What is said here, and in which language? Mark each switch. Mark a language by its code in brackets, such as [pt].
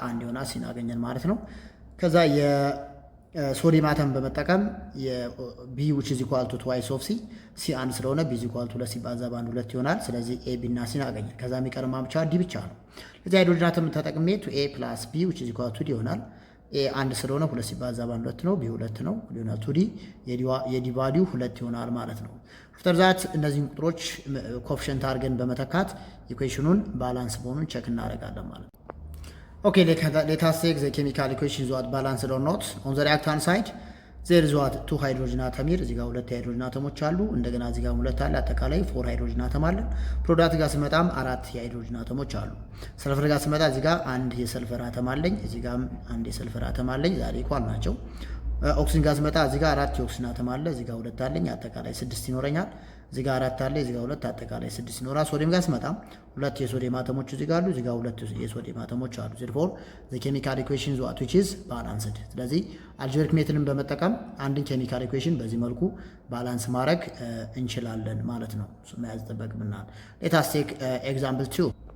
[am] 1 ይሆናል። ሲን አገኘን ማለት ነው። ከዛ የሶዲየም አተም በመጠቀም የቢ [en] which is equal to twice of [am] ሲ 1 ስለሆነ ቢ [en] is equal to [am] 2 ሲባዛ በ1 2 ይሆናል። ስለዚህ ኤ ቢ እና ሲን አገኘን። ከዛ የሚቀርማ ብቻ ዲ ብቻ ነው። ለዚህ ሃይድሮጅን አተም ተጠቅሜ ቱ ኤ ፕላስ ቢ [en] which is equal to [am] ዲ ይሆናል። ኤ 1 ስለሆነ 2 ሲባዛ በ1 2 ነው። ቢ 2 ነው ይሆናል። ቱ ዲ የዲ ቫልዩ 2 ይሆናል ማለት ነው። አፍተር ዛት እነዚህን ቁጥሮች ኮኤፊሽንት አድርገን በመተካት ኢኩዌሽኑን ባላንስ መሆኑን ቼክ እናደርጋለን ማለት ነው። [en] Okay, let us take the chemical equations what balanced or not. On the reactant side, there is what 2 hydrogen atom here. [am] እዚህ ጋር 2 ሃይድሮጅን አተሞች አሉ። እንደገና እዚህ ጋር 2 አለ። አጠቃላይ 4 ሃይድሮጅን አተም አለ። ፕሮዳክት ጋር ስመጣም 4 የሃይድሮጅን አተሞች አሉ። ሰልፈር ጋር ስመጣ እዚህ ጋር 1 የሰልፈር አተም አለኝ። እዚህ ጋር 1 የሰልፈር አተም አለኝ። ዛሬ ኢኳል ናቸው። ኦክሲጅን ጋር ስመጣ እዚህ ጋር 4 የኦክሲጅን አተም አለ። እዚህ ጋር 2 አለኝ። አጠቃላይ 6 ይኖረኛል። እዚህ ጋር 4 አለ። እዚህ ጋር 2 አጠቃላይ 6 ይኖራል። ሶዲየም ጋር ስመጣ 2 የሶዲየም አተሞች እዚህ ጋር አሉ። እዚህ ጋር 2 የሶዲየም አተሞች አሉ። [en] therefore the chemical equation is what which is balanced። [am] ስለዚህ አልጀብሪክ ሜትድን በመጠቀም አንድን ኬሚካል ኢኩዌሽን በዚህ መልኩ ባላንስ ማድረግ እንችላለን ማለት ነው። እሱ መያዝ ይጠበቅብናል። [en] let us take example 2.